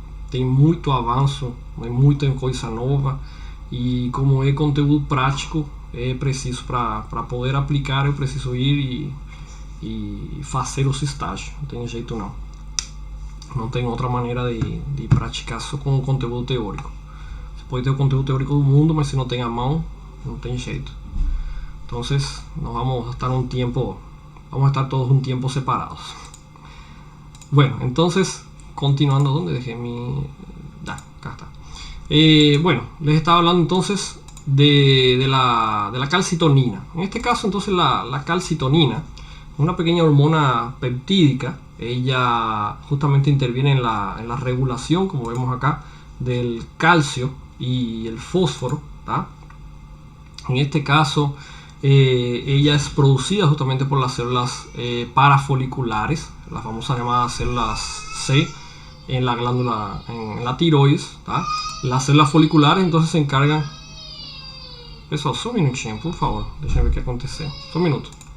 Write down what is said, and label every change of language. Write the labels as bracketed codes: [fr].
[pt] Tem muito avanço, é muita coisa nova e como é conteúdo prático, é preciso para poder aplicar, eu preciso ir e fazer os estágios, não tem jeito não. Não tem outra maneira de praticar só com o conteúdo teórico. Você pode ter o conteúdo teórico do mundo, mas se não tem a mão, não tem jeito. Então, nós vamos estar todos um tempo separados. [es] Bueno, entonces, continuando, ¿dónde dejé mi...? Acá está. Bueno, les estaba hablando entonces de la calcitonina. En este caso, entonces, la calcitonina, una pequeña hormona peptídica, ella justamente interviene en la regulación, como vemos acá, del calcio y el fósforo, ¿tá? En este caso ella es producida justamente por las células parafoliculares las famosas llamadas células C en la glándula, en la tiroides, ¿tá? Las células foliculares entonces se encargan. [pt] Pessoal, só um minutinho, por favor, deixa eu ver o que aconteceu, só um minuto.